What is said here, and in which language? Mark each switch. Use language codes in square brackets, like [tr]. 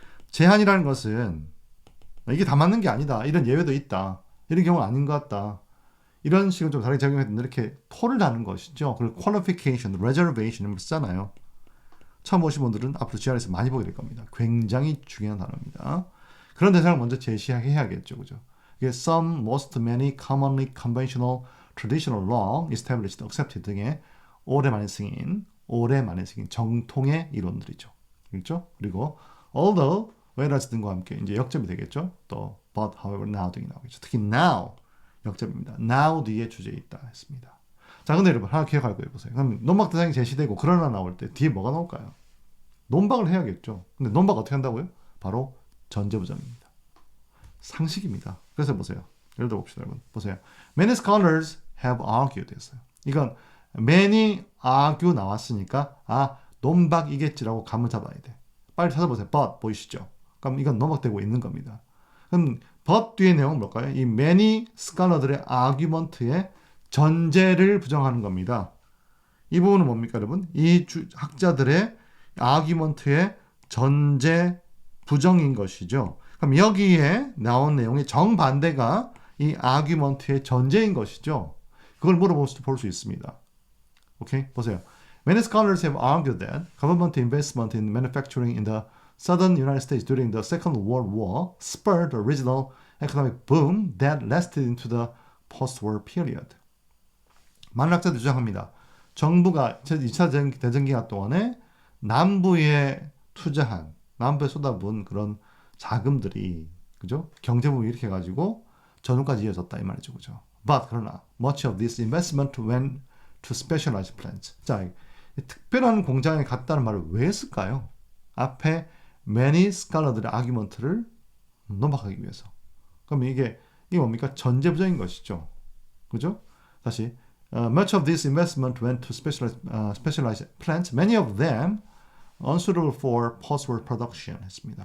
[ko] 제한이라는 것은 이게 다 맞는 게 아니다. 이런 예외도 있다. 이런 경우는 아닌 것 같다. 이런 식으로 좀 다르게 적용했는데 이렇게 토를 다는 것이죠. 그리고 qualification, reservation 이런 걸 쓰잖아요. 처음 보신 분들은 앞으로 GR에서 많이 보게 될 겁니다. 굉장히 중요한 단어입니다. 그런 대상을 먼저 제시해야겠죠. 그죠? [en] 이게 some, most, many, commonly, conventional, traditional, long, established, accepted [ko] 등의 오랜만에 승인 정통의 이론들이죠. 그렇죠? 그리고 although, whereas 등과 함께 이제 역점이 되겠죠. 또 but, however, now 등이 나오겠죠. 특히 now 역점입니다. now 뒤에 주제에 있다 했습니다. 자, 근데 여러분 하나 기억할 거예요. 보세요. 그럼 논박 대상이 제시되고 그러나 나올 때 뒤에 뭐가 나올까요? 논박을 해야겠죠. 근데 논박 어떻게 한다고요? 바로 전제부정입니다. 상식입니다. 그래서 보세요. 예를 들어 봅시다, 여러분. 보세요. [en] Many scholars have argued [ko] 했어요. 이건 many argue 나왔으니까 논박이겠지라고 감을 잡아야 돼. 빨리 찾아보세요. but 보이시죠? 그럼 이건 논박되고 있는 겁니다. 그럼 but 뒤의 내용은 뭘까요? 이 many scholar들의 argument의 전제를 부정하는 겁니다. 이 부분은 뭡니까, 여러분? 이 학자들의 argument의 전제 부정인 것이죠. 그럼 여기에 나온 내용의 정반대가 이 argument의 전제인 것이죠. 그걸 볼 수 있습니다. 오케이? 보세요. [en] Many scholars have argued that government investment in manufacturing in the southern United States during the Second World War spurred a regional economic boom that lasted into the post-war period. [ko] 많은 학자들이 주장합니다. 정부가 2차 대전기간 동안에 남부에 쏟아부은 그런 자금들이, 그죠? 경제부를 일으켜가지고 전후까지 이어졌다 이 말이죠, 그죠? [en] But [ko] 그러나 [en] much of this investment went to specialized plants. [ko] 자, 특별한 공장에 갔다는 말을 왜 했을까요? 앞에 many scholar들의 아규먼트를 논박하기 위해서. 그럼 이게 뭡니까? 전제부정인 것이죠, 그죠? 다시 [en] much of this investment went to specialized plants. Many of them unsuitable for post-war production [ko] 했습니다.